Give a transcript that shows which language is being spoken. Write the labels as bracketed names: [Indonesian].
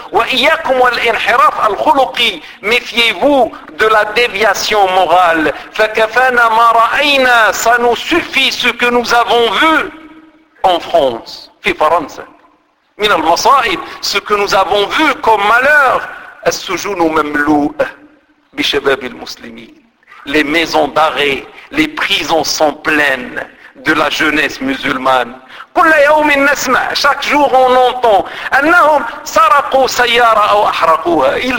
[Arabic] Wa iyyakum wal inhiraf al khuluqi. [French] Méfiez-vous de la déviation morale. [Arabic] Fa kafana ma ra'ayna. [French] Ça nous suffit ce que nous avons vu en France. Fi France. [Arabic] من المصائب [French] ce que nous avons vu comme malheur. [Arabic] السجون مملوء بشباب المسلمين. [French] Les maisons d'arrêt, les prisons sont pleines de la jeunesse musulmane. [Arabic] كل يوم نسمع. [French] Chaque jour on entend [Arabic] انهم سرقوا سيارة او احرقوها.